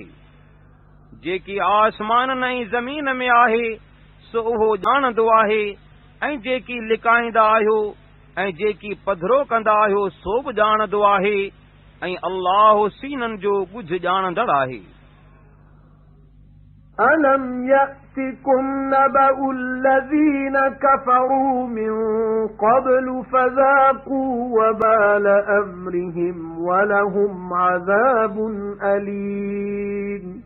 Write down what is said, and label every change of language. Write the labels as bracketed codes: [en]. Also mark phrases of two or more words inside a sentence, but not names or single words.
[sd] जेकी आसमाननि ऐं ज़मीन में आहे सो उहो ॼाणंदो आहे, ऐं जेकी लिकाईंदा आहियो ऐं जेकी पधरो कंदा आहियो सो बि ॼाणंदो आहे, ऐं अल्लाह सीननि जो ॻुझ ॼाणंदड़ आहे। [ar] أَلَمْ يَأْتِكُمْ نَبَأُ الَّذِينَ كَفَرُوا مِنْ قَبْلُ فَذَاقُوا وَبَالَ أَمْرِهِمْ وَلَهُمْ عَذَابٌ أَلِيمٌ